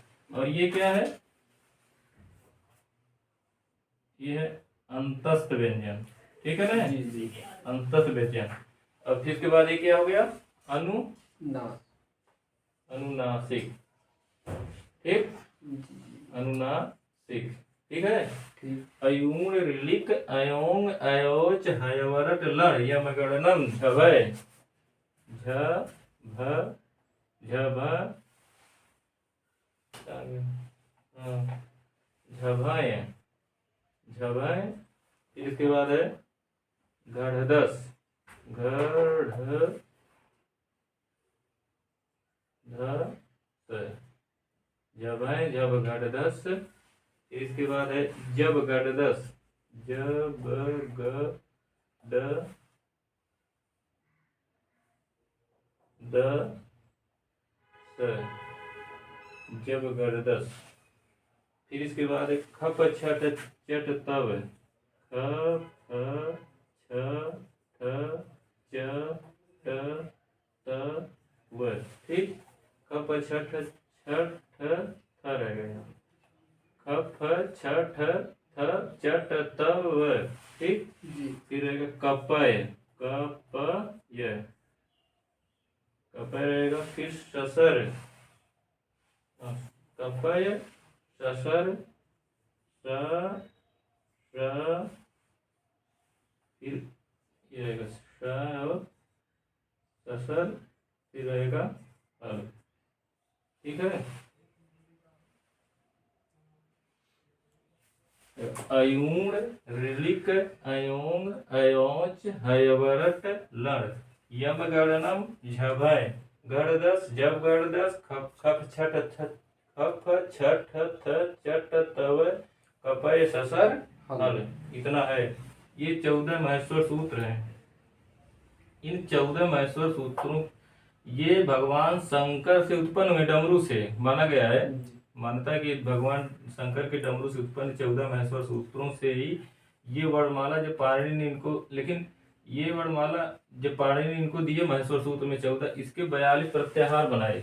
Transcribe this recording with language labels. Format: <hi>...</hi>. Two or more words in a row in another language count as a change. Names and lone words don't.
<hi>और ये क्या है, ये है अंतस्थ व्यंजन, ठीक है ना, अंतस्थ व्यंजन। अब फिर इसके बाद ये क्या हो गया, अनुनासिक, ठीक, अनुनासिक, ठीक है। अयूण रिलिक अयोंग अयोच हयवरट लड़ यमगणनम झभय, झ भ झभ झभय झभय। फिर इसके बाद है गढ़दस, गढ़ झभय झब गढ़दस। इसके बाद है जब गढ़दस, जब ग ड द स, जब गढ़दस। फिर इसके बाद है खप छट चट तब, ख फ छ ठ च ट त व, ठीक। खप छठ छठ थ रहेगा यहाँ, ख फ छ ठ थ च ट त व, ठीक। जी। फिर रहेगा कपय, कपय, कपय रहेगा। फिर ससर, कपय ससर, स फिर ये रहेगा स और ससर, फिर रहेगा हल, ठीक है। अयूण, ऋलिक, अयोंग, अयोच, हयवरट, लड़, यम गणनम, झभय, गणदस, जब गणदस, खप खप छठ खप छठ थ चट तव, कपय ससर हल। इतना है। ये 14 महेश्वर सूत्र हैं। इन 14 महेश्वर सूत्रों, ये भगवान शंकर से उत्पन्न हुए, डमरू से माना गया है। मानता है कि भगवान शंकर के डमरू से उत्पन्न 14 महेश्वर सूत्रों से ही ये वर्णमाला जब पाणिनि ने इनको, लेकिन ये वर्णमाला जब पाणिनि ने इनको दिए महेश्वर सूत्र में 14, इसके 42 प्रत्याहार बनाए।</hi>